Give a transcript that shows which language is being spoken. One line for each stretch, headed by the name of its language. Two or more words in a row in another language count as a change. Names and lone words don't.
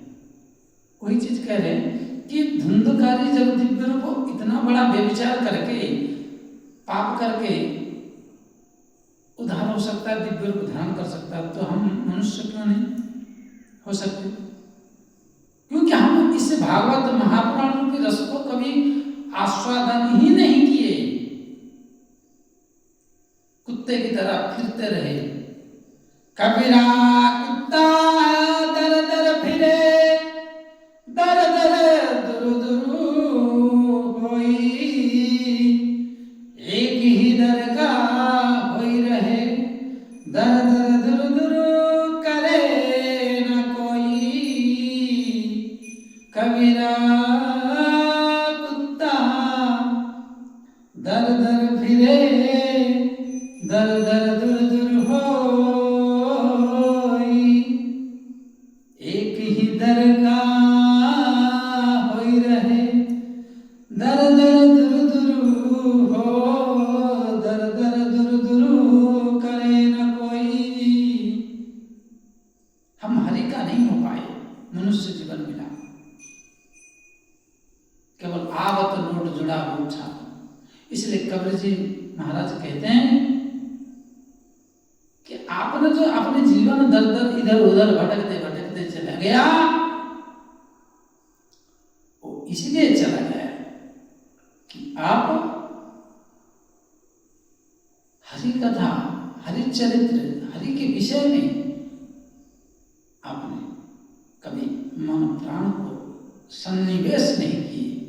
Hindi: कोई चीज कह रहे हैं कि धुंधकारी जब दिव्य रूप इतना बड़ा व्यभिचार करके, पाप करके उद्धार हो सकता है, दिव्य रूप धारण कर सकता है, तो हम मनुष्य क्यों नहीं हो सकते? क्योंकि हम इस भागवत महापुराण के रस को कभी आस्वादन ही नहीं किए। कुत्ते की तरह फिरते रहे। कबीरा कुत्ता दर दर फिरे, दर दर दुरु दुरु होई, एक ही दर का होई रहे, दर दर दुरु दुरु करे न कोई। कबीरा दर दर फिरे, दर दर दुर दुर होई, एक ही दर का होई रहे, दर दर दुर दुर हो, दर दर दुर दुर करे न कोई। हम हरि का नहीं हो पाए, मनुष्य जीवन मिला। केवल आवत नोट जुड़ा पूछा। इसलिए कबीर जी महाराज कहते हैं कि आपने जो अपने जीवन दर दर इधर उधर भटकते भटकते चला गया, वो इसलिए चला गया कि आप हरि कथा, हरि चरित्र, हरि के विषय में आपने कभी मन प्राण को सन्निवेश नहीं किए।